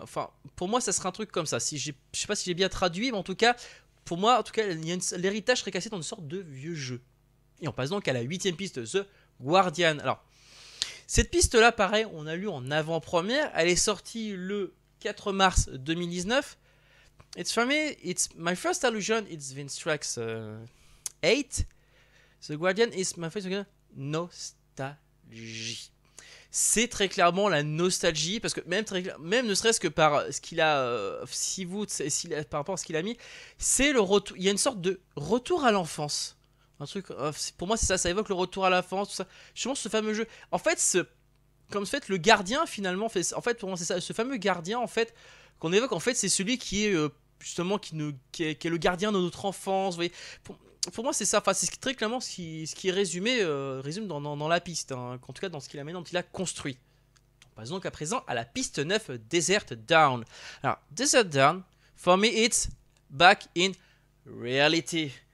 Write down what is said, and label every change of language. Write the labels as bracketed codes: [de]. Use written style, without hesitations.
[fr] Enfin, pour moi, ça serait un truc comme ça. Je sais pas si j'ai bien traduit, mais en tout cas, pour moi, en tout cas, l'héritage serait cassé dans une sorte de vieux jeu. Et on passe donc à la 8ème piste, The Guardian. Alors, cette piste-là, pareil, on a lu en avant-première. Elle est sortie le 4 mars 2019. [en] It's for me, it's my first illusion. It's Vince Trax 8. The Guardian is my first nostalgie. [fr] C'est très clairement la nostalgie, parce que même ne serait-ce que par ce qu'il a, par rapport à ce qu'il a mis, c'est le retour. Il y a une sorte de retour à l'enfance. Un truc, pour moi, c'est ça, ça évoque le retour à l'enfance, tout ça. Justement, ce fameux jeu. En fait, le gardien finalement, en fait, pour moi, c'est ça, ce fameux gardien, en fait, qu'on évoque, en fait, c'est celui qui est justement qui est le gardien de notre enfance. Vous voyez, pour moi, c'est ça. Enfin, c'est très clairement ce qui est résume dans la piste. Hein, en tout cas, dans ce qu'il a maintenant, qu'il a construit. On passe donc à présent à la piste 9, Desert Dawn. [en] Alors, Desert Dawn, for me, it's back in reality.